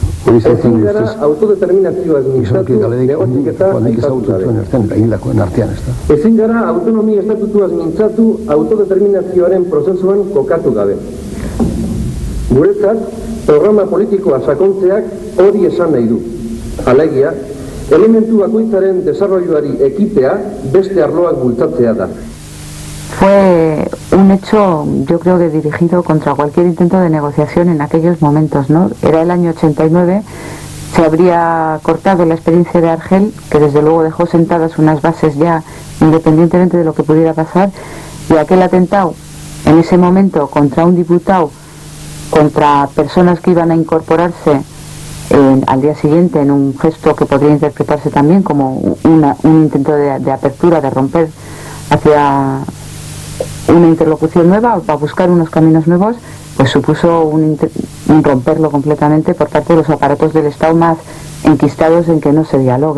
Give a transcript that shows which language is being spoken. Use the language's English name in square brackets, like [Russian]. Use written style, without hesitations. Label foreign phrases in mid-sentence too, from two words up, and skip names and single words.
[Basque] Ezin gara autodeterminazioaz mintzatu negotik eta ezin gara autonomia estatutuaz mintzatu autodeterminazioaren prozesuan kokatu gabe. Guretzat, programa politikoa sakontzeak hori esan nahi du. Alegia, elementu bakoitzaren desarrolloari ekitea beste arloak bultzatzea da. [Spanish] Fue un hecho, yo creo que dirigido contra cualquier intento de negociación en aquellos momentos, ¿no? Era el año 89, se habría cortado la experiencia de Argel, que desde luego dejó sentadas unas bases ya independientemente de lo que pudiera pasar, y aquel atentado, en ese momento, contra un diputado, contra personas que iban a incorporarse al día siguiente en un gesto que podría interpretarse también como un intento de apertura, de romper hacia una interlocución nueva o para buscar unos caminos nuevos, pues supuso un romperlo completamente por parte de los aparatos del Estado más enquistados en que no se dialogue.